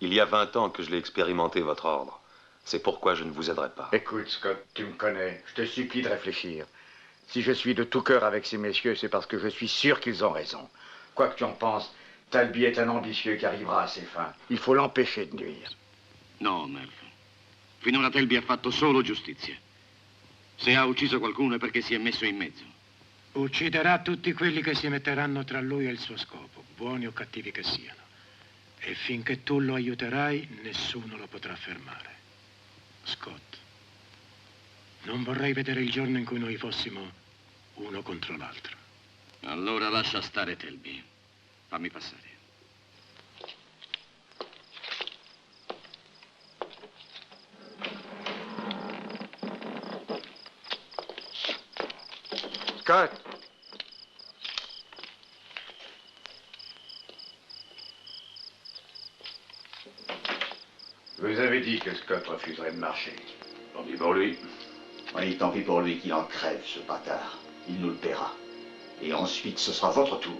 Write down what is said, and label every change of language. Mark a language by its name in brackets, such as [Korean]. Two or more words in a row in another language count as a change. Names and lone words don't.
[French] Il y a 20 ans que je l'ai expérimenté, votre ordre. C'est pourquoi je ne vous aiderai pas. Écoute, Scott, tu me connais. Je te supplie de réfléchir. Si je suis de tout cœur avec ces messieurs, c'est parce que je suis sûr qu'ils ont raison. Quoi que tu en penses, Talby est un ambitieux qui arrivera à ses fins. Il faut l'empêcher de nuire. [Italian] No, Melf. Finora Talby ha fatto solo giustizia. Se ha ucciso qualcuno è perché si è messo in mezzo. Ucciderà tutti quelli che si metteranno tra lui e il suo scopo, buoni o cattivi che siano. E finché tu lo aiuterai, nessuno lo potrà fermare. Scott, non vorrei vedere il giorno in cui noi fossimo uno contro l'altro. Allora lascia stare Talby. Fammi passare. Scott! [French] Vous avez dit que Scott refuserait de marcher. Tant pis pour lui. Oui, tant pis pour lui qu'il en crève, ce bâtard. Il nous le paiera. Et ensuite, ce sera votre tour.